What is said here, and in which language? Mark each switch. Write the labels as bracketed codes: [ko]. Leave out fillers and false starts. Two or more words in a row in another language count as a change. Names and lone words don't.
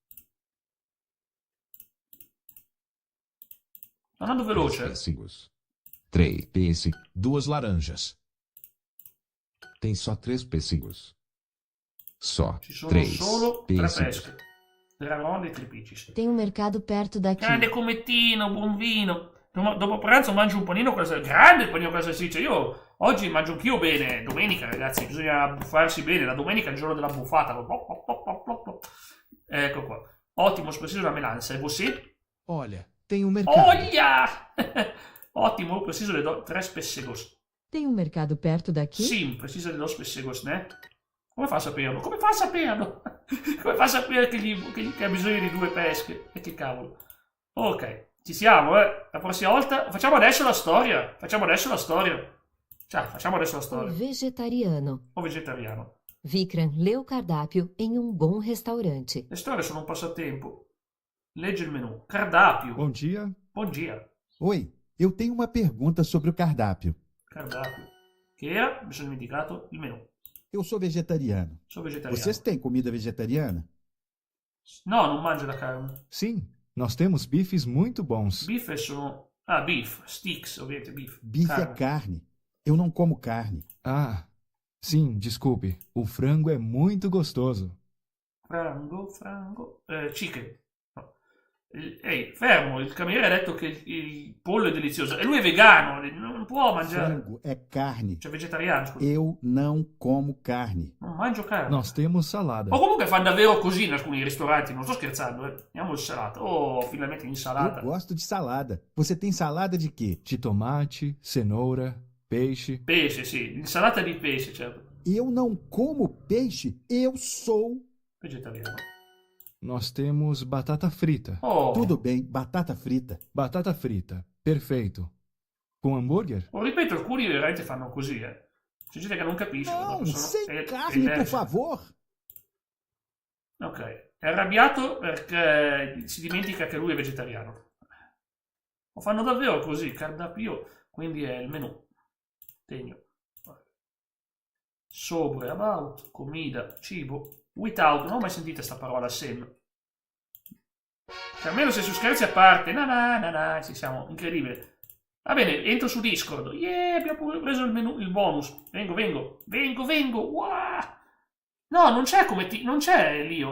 [it] Andando 3 veloce. [pt] pêssegos. 3 pêssegos. 2 laranjas. Tem só 3 pêssegos. Só [it] Ci sono 3 solo 3 pêssegos. pesche. Dragone Tripicis. [pt] Tem um mercado perto daqui. [it] Grande comettino, buon vino. Dopo pranzo mangio un panino con la salsiccia. Grande il panino con la salsiccia. Io oggi mangio anch'io bene. Domenica, ragazzi, bisogna buffarsi bene. La domenica è il giorno della buffata. Ecco qua. Ottimo, preciso la melanza. [pt] E você? Olha, tem um mercado. Olha! [it] Ottimo, preciso le do 3 pessegos. [pt] Tem um mercado perto daqui? Sim, precisa de 2 pessegos, né? [it] Come fa a saperlo? Come fa a saperlo? Come fa a sapere che ha bisogno di 2 pesche? E che cavolo. Ok, ci siamo, La prossima volta... Facciamo adesso la storia. Cioè, facciamo adesso la storia. [pt] Vegetariano. O vegetariano. Vikram lê o cardápio em um bom restaurante. [it] Le storie sono un passatempo. Legge il menu. [pt] Cardápio. Bom dia. Bom dia. Oi, eu tenho uma pergunta sobre o cardápio. Cardápio. [it] Che era? Mi sono dimenticato il menu. [pt] Eu sou vegetariano. Sou vegetariano. Vocês têm comida vegetariana? [it] No, non mangio la carne. [pt] Sim, nós temos bifes muito bons. [it] Bife sono... Ah, beef. Sticks, ovviamente, beef. [pt] Bife é carne. Eu não como carne. Ah, sim, desculpe. O frango é muito gostoso. [it] Frango. Chicken. No. Ehi, fermo, il cameriere ha detto che il pollo è delizioso. E lui è vegano, non può mangiare. [pt] Frango é carne. [it] Cioè vegetariano, scusa. [pt] Eu não como carne. [it] Non mangio carne. [pt] Nós temos salada. O [it] comunque fanno davvero così in alcuni ristoranti, non sto scherzando, Andiamo insalata. Oh, finalmente insalata. [pt] Eu gosto de salada. Você tem salada de quê? De tomate, cenoura, peixe. [it] Pesce, sì. Insalata di pesce, certo. [pt] Eu não como peixe. Eu sou vegetariano. Nós temos batata frita. Oh. Tudo bem, batata frita. Batata frita, perfeito. Com hambúrguer? [it] Ripeto, alcuni veramente fanno così, C'è gente che non capisce. [pt] Não, sem carne, por favor. [it] Ok, è arrabbiato perché si dimentica che lui è vegetariano. Lo fanno davvero così, cardápio, quindi è il menù. Tegno. [pt] Sobre, about, comida, [it] cibo. Without, non ho mai sentito sta parola sem. Cioè, almeno se su scherzi a parte, ci siamo, incredibile. Va bene, entro su Discord. Yeah, abbiamo preso il menu, il bonus. Vengo. Wow. No, non c'è come non c'è Lio.